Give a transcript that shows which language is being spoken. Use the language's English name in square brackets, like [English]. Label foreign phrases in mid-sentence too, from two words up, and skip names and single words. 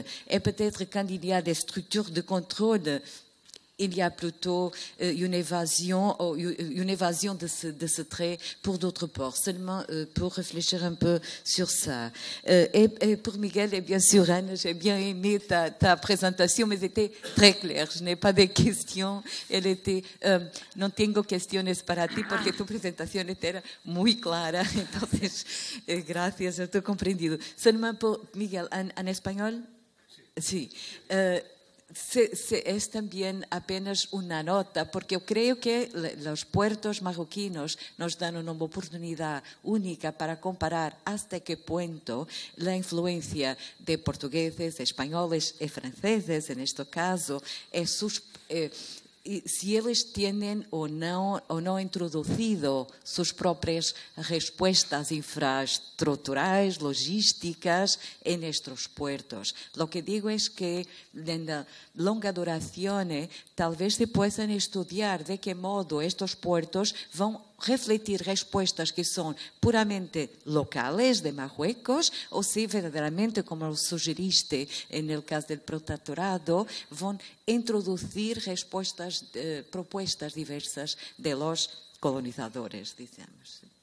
[French] Et peut-être quand il y a des structures de contrôle, il y a plutôt une évasion de ce trait pour d'autres ports. Seulement pour réfléchir un peu sur ça. Et pour Miguel, et bien sûr, Anne, j'ai bien aimé ta présentation, mais c'était très clair. Je n'ai pas de questions. Elle était, [Spanish] no tengo cuestiones para ti, porque tu presentación era muy clara. Entonces, gracias, yo te he comprendido. [French] Seulement pour Miguel, [Spanish] en español? [French] Sí. [Spanish] Es también apenas una nota, porque yo creo que los puertos marroquinos nos dan una oportunidad única para comparar hasta qué punto la influencia de portugueses, españoles y franceses, en este caso, si eles tienen o no introducido sus propias respuestas infraestructurais, logísticas en estos puertos. Lo que digo es que en la longa duración tal vez se puedan estudiar de qué modo estos puertos [Portuguese] vão refletir [Spanish] respuestas que são puramente locales de Marruecos [Portuguese] ou se verdadeiramente, como sugeriste no caso do protectorado, vão introduzir [Spanish] respuestas, propuestas diversas de los colonizadores, digamos.